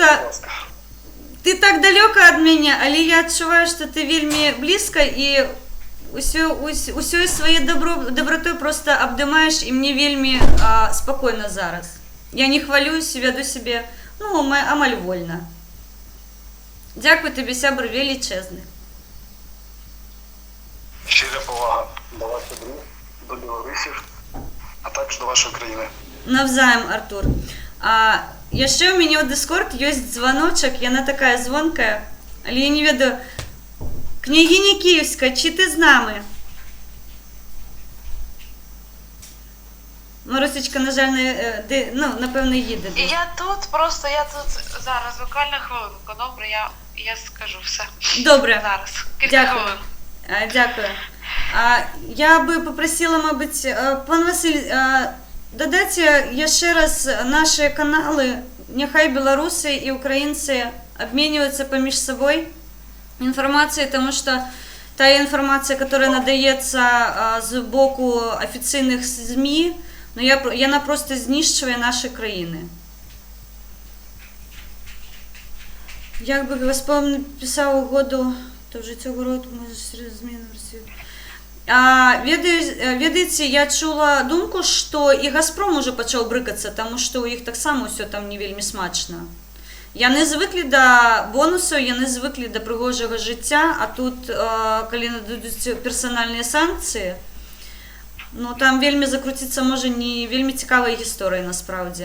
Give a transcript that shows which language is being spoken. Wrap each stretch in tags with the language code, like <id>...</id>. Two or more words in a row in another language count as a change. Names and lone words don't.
<be>Ты так далёка ад мяне, але я адчуваю, што ты вельмі блізка і усёй сваёй добротой просто абдымаеш, і мне вельмі спакойна зараз.</be> <uk>Я не хвалююсь, веду себе, ну, амаль вольна.</uk> <be>Дзякуй табе, сябр велічэзны.</be> <uk>Щира повага до вас, до білорусів, а також до вашої країни. Навзаєм,</uk> <be>Артур. Яшчэ ў мяне ў Discord ёсць званочак, яна такая звонкая, але я не ведаю.</be> <uk>Княгиня Київська, чи ти з нами? Марусечка, на жаль, напевно, їде. Я тут зараз, буквально хвилинку, добре, я скажу все. Добре. Зараз, Дякую. Дякую. Я би попросила, мабуть, пан Василь, додайте</uk> <be>яшчэ раз</be> <uk>наші канали, нехай білоруси і українці обмінюються поміж собою</uk> <ru>информацией, потому что та информация, которая надается</ru> <uk>с боку</uk> <ru>официальных СМИ,</ru> <uk>но она просто знищує наші країни. Як би Господь писав угоду, то вже цього року може зміни в Росії.</uk> <be>Ведаеце, я чула думку, што і Газпром уже пачаў брыкацца, таму што ў іх таксама ўсё там не вельмі смачна. Яны звыклі да бонусаў, яны звыклі да прыгожага жыцця, а тут, калі нададуць персанальныя санкцыі, ну там вельмі закруціцца можа не вельмі цікавая гісторыя насправді.</be>